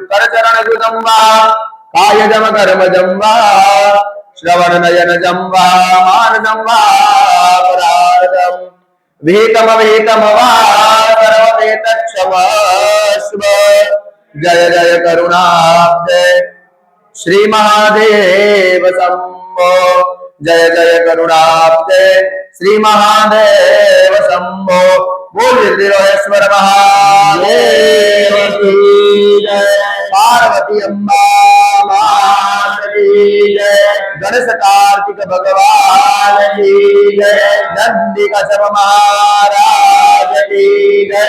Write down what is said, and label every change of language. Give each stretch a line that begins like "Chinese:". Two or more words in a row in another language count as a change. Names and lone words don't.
Sanskrit: करचरण कृतं वा कायजम कर्मजं वा श्रवण नयनजं वा मानसं वा परार्धं विहितम विहितम वा सर्वते तत्क्षमस्व। जय जय करुणाब्दे श्री महादेव शंभो जय जय करुणाब्दे श्री महादेव शंभो।
Hindi: बोल त्रिलोकेश्वर महादेव की जय। पार्वती अम्बा माता की जय। गणेश कार्तिक भगवान की जय। नंदी कसम महाराज की जय।